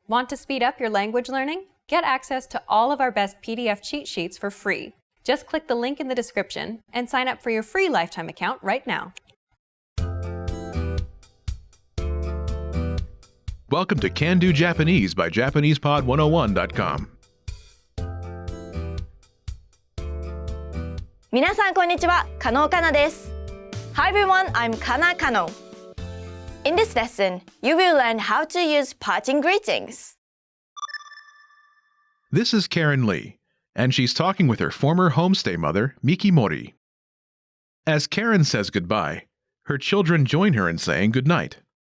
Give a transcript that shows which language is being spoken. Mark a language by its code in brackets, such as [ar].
[en] Want to speed up your language learning? Get access to all of our best PDF cheat sheets for free. Just click the link in the description and sign up for your free lifetime account right now. Welcome to Can Do Japanese by JapanesePod101.com. [ja] 皆さんこんにちは、加納かなです。 [en] Hi everyone, I'm Kana Kano. In this lesson, you will learn how to use parting greetings. This is Karen Lee, and she's talking with her former homestay mother, Miki Mori. As Karen says goodbye, her children join her in saying goodnight.